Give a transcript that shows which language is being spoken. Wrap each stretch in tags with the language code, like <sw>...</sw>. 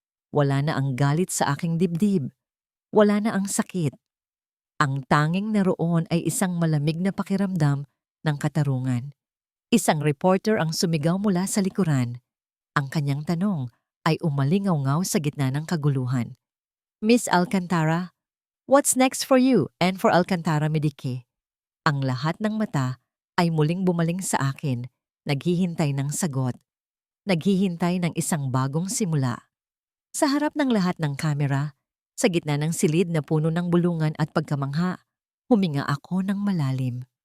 <tl>Wala na ang galit sa aking dibdib. Wala na ang sakit. Ang tanging naroon ay isang malamig na pakiramdam ng katarungan. Isang reporter ang sumigaw mula sa likuran. Ang kanyang tanong ay umalingaw-ngaw sa gitna ng kaguluhan.</tl> <en>Miss Alcantara, what's next for you and for Alcantara Medique?</en> <tl>Ang lahat ng mata ay muling bumaling sa akin, naghihintay ng sagot. Naghihintay ng isang bagong simula. Sa harap ng lahat ng kamera, sa gitna ng silid na puno ng bulungan at pagkamangha, huminga ako ng malalim.</tl>